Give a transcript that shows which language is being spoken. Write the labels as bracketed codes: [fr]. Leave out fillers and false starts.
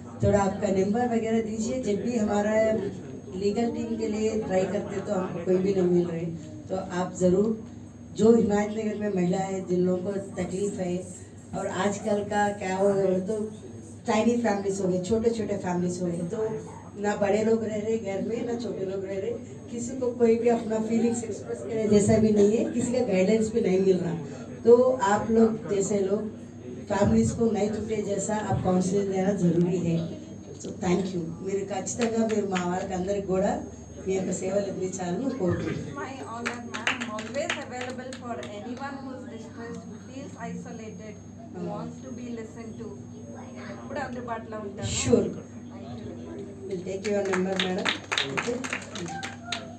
[hi] थोड़ा आपका नंबर वगैरह दीजिए। जब भी हमारा लीगल टीम के लिए ट्राई करते तो हमको कोई भी नहीं मिल रहे, तो आप ज़रूर जो हिमायत नगर में महिला है जिन लोगों को तकलीफ है, और आजकल का क्या हो गया तो टाइनी फैमिलीज हो गए, छोटे छोटे फैमिलीज हो गए, तो ना बड़े लोग रह रहे घर में ना छोटे लोग रह रहे, किसी को कोई भी अपना फीलिंग्स एक्सप्रेस करे जैसा भी नहीं है, किसी का गाइडेंस भी नहीं मिल रहा। तो आप लोग जैसे लोग ఫ్యామిలీస్ को नहीं टूटे जैसा आप కౌన్సిలింగ్ देना जरूरी है। [en] So thank you. [te] మీరు ఖచ్చితంగా మీరు మా వాళ్ళకి అందరికి కూడా మీ యొక్క సేవలు అందించాలని కోరుకుంటున్నాను। [en] My honor, ma'am. I'm always available for anyone who's distressed, who feels isolated, who wants to be listened to. [te] ఎప్పుడు అందుబాటులో ఉంటాను. [en] Sure. Thank you. We'll take your number, madam. Okay.